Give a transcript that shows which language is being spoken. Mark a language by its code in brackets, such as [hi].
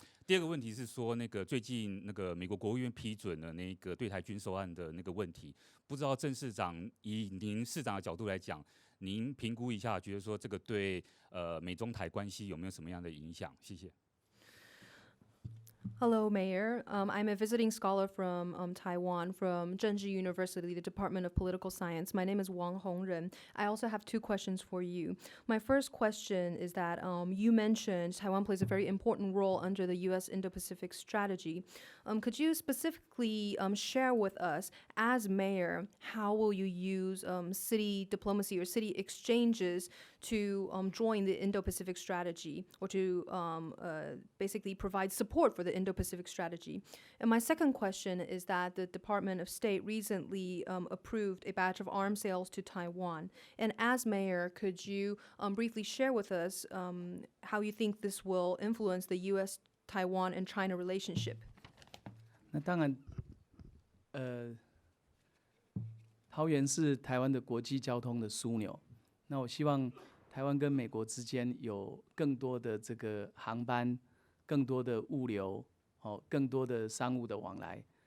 [zh] 第二个问题是说，最近美国国务院批准了对台军售案的问题，不知道郑市长以您市长的角度来讲，您评估一下，觉得说这个对美中台关系有没有什么样的影响？谢谢。 [en] Hello, Mayor. I'm a visiting scholar from Taiwan, from Zhengzhi University, the Department of Political Science. My name is Wang Hongren. I also have 2 questions for you. My first question is that you mentioned Taiwan plays a very important role under the US-Indo-Pacific Strategy. Could you specifically share with us, as mayor, how will you use city diplomacy or city exchanges to join the Indo-Pacific Strategy, or to basically provide support for the Indo-Pacific Strategy? And my second question is that the Department of State recently approved a batch of arms sales to Taiwan. And as mayor, could you briefly share with us how you think this will influence the U.S., Taiwan, and China relationship? [zh] 那当然，桃园是台湾的国际交通的枢纽。那我希望台湾跟美国之间有更多的这个航班，更多的物流，更多的商务的往来。